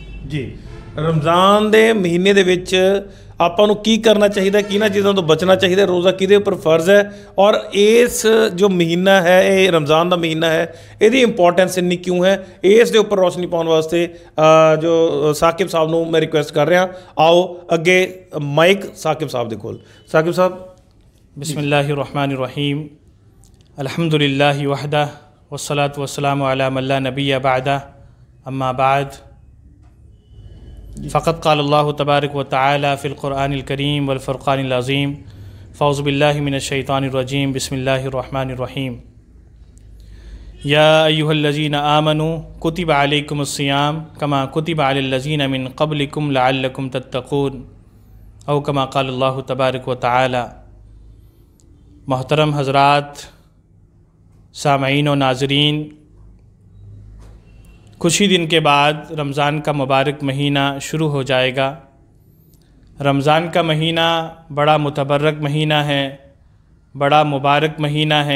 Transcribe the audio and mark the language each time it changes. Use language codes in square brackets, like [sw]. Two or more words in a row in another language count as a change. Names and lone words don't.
[pa] ਜੀ, ਰਮਜ਼ਾਨ ਦੇ ਮਹੀਨੇ ਦੇ ਵਿੱਚ ਆਪਾਂ ਨੂੰ ਕੀ ਕਰਨਾ ਚਾਹੀਦਾ, ਕਿਹਨਾਂ ਚੀਜ਼ਾਂ ਤੋਂ ਬਚਣਾ ਚਾਹੀਦਾ, ਰੋਜ਼ਾ ਕਿਹਦੇ ਉੱਪਰ ਫਰਜ਼ ਹੈ ਔਰ ਇਸ ਜੋ ਮਹੀਨਾ ਹੈ, ਇਹ ਰਮਜ਼ਾਨ ਦਾ ਮਹੀਨਾ ਹੈ, ਇਹਦੀ ਇੰਪੋਰਟੈਂਸ ਇੰਨੀ ਕਿਉਂ ਹੈ, ਇਸ ਦੇ ਉੱਪਰ ਰੋਸ਼ਨੀ ਪਾਉਣ ਵਾਸਤੇ ਜੋ ਸਾਕਿਬ ਸਾਹਿਬ ਨੂੰ ਮੈਂ ਰਿਕੁਐਸਟ ਕਰ ਰਿਹਾ। ਆਓ ਅੱਗੇ ਮਾਈਕ ਸਾਕਿਬ ਸਾਹਿਬ ਦੇ ਕੋਲ। ਸਾਕਿਬ ਸਾਹਿਬ। [ar] بسم الله الرحمن الرحيم. الحمد لله وحده والصلاة والسلام على من لا نبي بعده أما بعد فقد قال الله تبارك وتعالى في القرآن الكريم والفرقان العظيم فأعوذ بالله من الشيطان الرجيم بسم الله الرحمن الرحيم. يا أيها الذين آمنوا كتب عليكم الصيام كما كتب على الذين من قبلكم لعلكم تتقون أو كما قال الله تبارك وتعالى. [ur] محترم حضرات، سامعین و ناظرین، کچھ ہی دن کے بعد رمضان کا مبارک مہینہ شروع ہو جائے گا. رمضان کا مہینہ بڑا متبرک مہینہ ہے، بڑا مبارک مہینہ ہے.